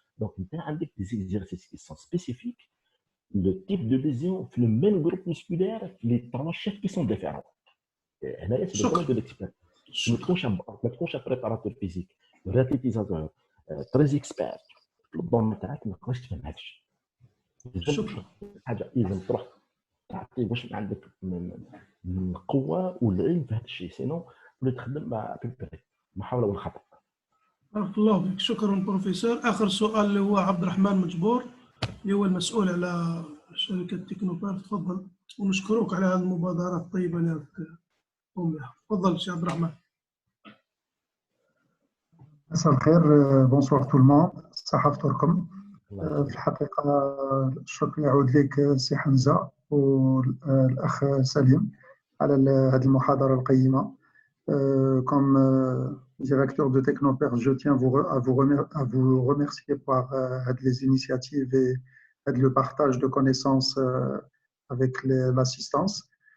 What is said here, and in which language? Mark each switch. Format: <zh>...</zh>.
<fr>Donc tu as des exercices qui sont spécifiques. Le type de lésion, le même groupe musculaire, les 3 chefs qui sont différents. Là, c'est le domaine de l'expert. Je me trouve un préparateur physique, un réathlétisateur, très expert. Le bon matin, je ne peux pas te mettre.</fr> <ar>إذا تروح تعطي واش عندك من قوة والعلم في هذا الشيء، سينو ولا تخدم مع محاولة والخطأ. بارك الله فيك. شكرا بروفيسور. آخر سؤال اللي هو عبد الرحمن مجبور اللي هو المسؤول على شركة تكنوبار. تفضل ونشكرك على هذه المبادرة الطيبة اللي تقوم بها. تفضل سي عبد الرحمن. مساء الخير.</ar> <fr>بونسوار تو الموند.</fr> <ar>صحفتكم. في الحقيقة الشكر يعود لك سي حمزة والأخ سليم على هذه المحاضرة القيمة.</ar> <fr>Comme directeur de Technopère, je tiens à vous remercier pour les initiatives et le partage de connaissances avec l'assistance.</fr>